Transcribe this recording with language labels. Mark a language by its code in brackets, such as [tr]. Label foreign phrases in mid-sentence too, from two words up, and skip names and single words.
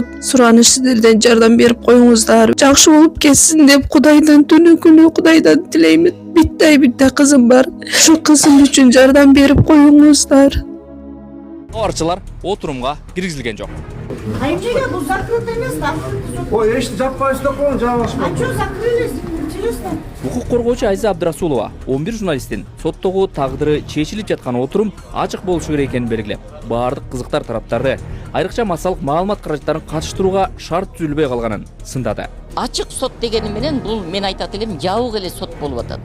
[ky] Сураныш, сиздерден жардам берип коюңуздар. Жакшы болуп кетсин деп Кудайдан түнү Кудайдан тилеймин. Битте кызым бар. Ошо кызым үчүн жардам берип коюңуздар. кабарчылар отурумга киргизилген жок. Айчига бул закрыт эмес, Ой, эшти жаппайсыз да коюң, жабашпа. [ru] А чё закрылись? Интересно. [ky] Укук коргоочу Айза Абдрасулова 11 журналисттин соттогу тагдыры чечилип жаткан отурум ачык болушу керек экенин белгилеп, баардык кызыктар тараптарды, айрыкча массалык маалымат каражаттарын катыштырууга шарт түзүлбөй калганын сындады. Ачык сот дегени менен бул мен айтат элем жабык эле сот болуп атат.